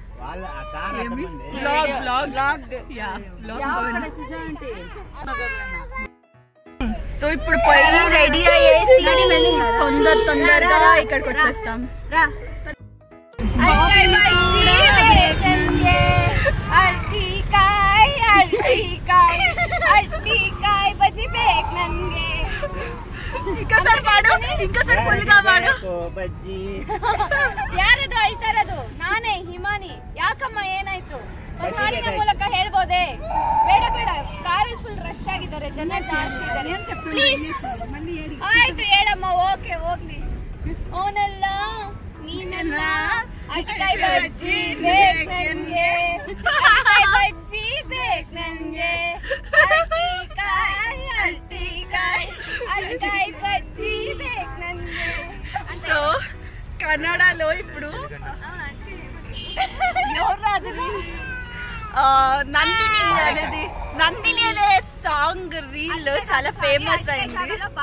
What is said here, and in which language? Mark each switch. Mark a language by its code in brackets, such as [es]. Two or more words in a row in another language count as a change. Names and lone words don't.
[te] సో ఇప్పుడు పోయి రెడీ అయ్యేసి తొందరగా ఇక్కడికి వచ్చేస్తాం. రా ఇంకోసారి పాడు. ఇంకోసారి ఫుల్‌గా పాడు. [kn] ಯಾರದು ಹೇಳ್ತಾರದು? ನಾನೇ ಹಿಮಾನಿ. ಯಾಕಮ್ಮ ಏನಾಯ್ತು? ಒಂದು ಹಾಡಿನ ಮೂಲಕ ಹೇಳ್ಬೋದೇ? ಬೇಡ ಬೇಡ, ಕಾರಲ್ಲಿ [en] full rush [kn] ಆಗಿದ್ದಾರೆ, ಜನ ಜಾಸ್ತಿ ಇದ್ದಾರೆ. ಪ್ಲೀಸ್ ಆಯ್ತು ಹೇಳಮ್ಮ. ಓಕೆ ಹೋಗ್ಲಿ. ಅವನಲ್ಲ ನೀನಲ್ಲ. ಅಟ್ಕಾಯಿ ಬಜ್ಜಿ ಬೇಕು ನನ್ಗೆ. ಅಟ್ಕಾಯಿ ಬಜ್ಜಿ ಬೇಕು ನನ್ಗೆ. ಅಟ್ಟಿಕಾಯಿ ಅಟ್ಟಿಕಾಯಿ ಅಟ್ಕಾಯಿ ಬಜ್ಜಿ ಬೇಕು ನನ್ಗೆ. [te] సో కన్నడలో ఇప్పుడు నందిని అనే [en] song reel [te] చాలా ఫేమస్ అయింది.